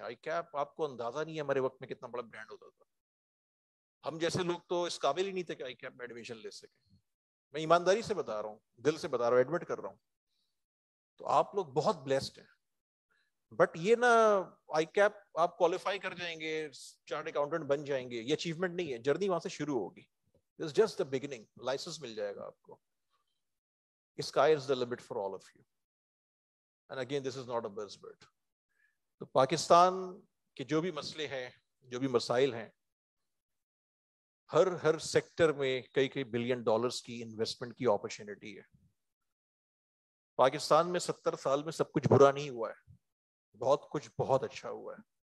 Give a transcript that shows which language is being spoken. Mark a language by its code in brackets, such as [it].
[ur] I keep آپ کو اندازہ نہیں ہے ہمارے وقت میں کتنا بڑا برانڈ ہوتا تھا. ہم جیسے لوگ تو اس قابل ہی نہیں تھے کہ آئی کیپ میں ایڈمیشن لے سکیں. میں ایمانداری سے بتا رہا ہوں, دل سے بتا رہا ہوں, ایڈمٹ کر رہا ہوں. تو آپ لوگ بہت بلیسڈ ہیں. بٹ یہ نا آئی کیپ آپ کوالیفائی کر جائیں گے, چارٹرڈ اکاؤنٹنٹ بن جائیں گے, یہ اچیومنٹ نہیں ہے. جرنی وہاں سے شروع ہوگی. [en] It's just the beginning. [ur] Licence مل جائے گا آپ کو. [en] Sky is the limit for all of you. And again, this is not a buzzword. [ur] تو پاکستان کے جو بھی مسئلے ہیں, جو بھی مسائل ہیں, ہر سیکٹر میں کئی بلین ڈالرز کی انویسٹمنٹ کی اپرچونٹی ہے. پاکستان میں 70 سال میں سب کچھ برا نہیں ہوا ہے, بہت کچھ بہت اچھا ہوا ہے.